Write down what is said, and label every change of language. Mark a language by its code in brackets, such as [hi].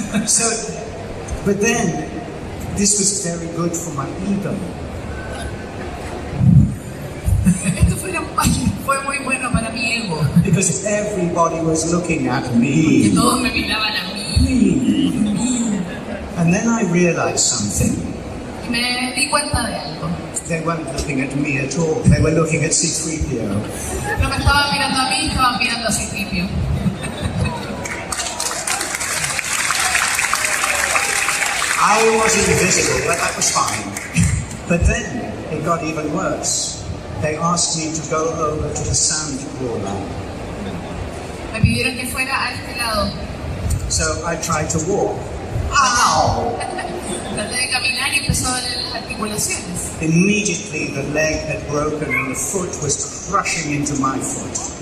[en] So, but then, this was very good for my ego. [es] Esto fue muy bueno para mi ego. [en] Because everybody was looking at [es] Que [en] me. [es] todos me miraban a mí. [en] And then I realized something. [es] Y me di cuenta de algo. [en] They weren't looking at me at all. They were looking at C-3PO. [es] No me estaban mirando a mí, estaban mirando a Tripio. [en] I was invisible, but that was fine. But then it got even worse. They asked me to go over to the sand roller. [es] Me pidieron que fuera a este lado. [en] So I tried to walk. Ow! [es] Traté de caminar y empezó a doler las articulaciones. [en] Immediately the leg had broken and the foot was crushing into my foot.